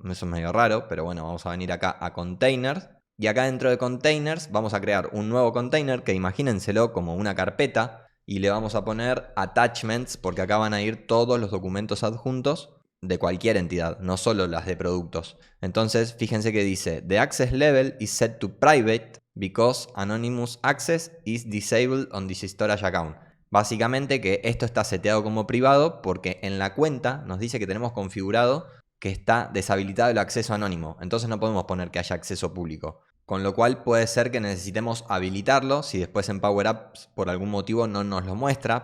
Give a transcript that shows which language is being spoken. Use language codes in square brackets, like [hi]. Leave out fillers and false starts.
[es] Eso es medio raro, pero bueno, vamos a venir acá a containers. Y acá dentro de containers vamos a crear un nuevo container que imagínenselo como una carpeta. Y le vamos a poner attachments porque acá van a ir todos los documentos adjuntos de cualquier entidad, no solo las de productos. Entonces, fíjense que dice, [en] the access level is set to private because anonymous access is disabled on this storage account. [es] Básicamente que esto está seteado como privado porque en la cuenta nos dice que tenemos configurado que está deshabilitado el acceso anónimo. Entonces no podemos poner que haya acceso público. Con lo cual puede ser que necesitemos habilitarlo si después en Power Apps por algún motivo no nos lo muestra.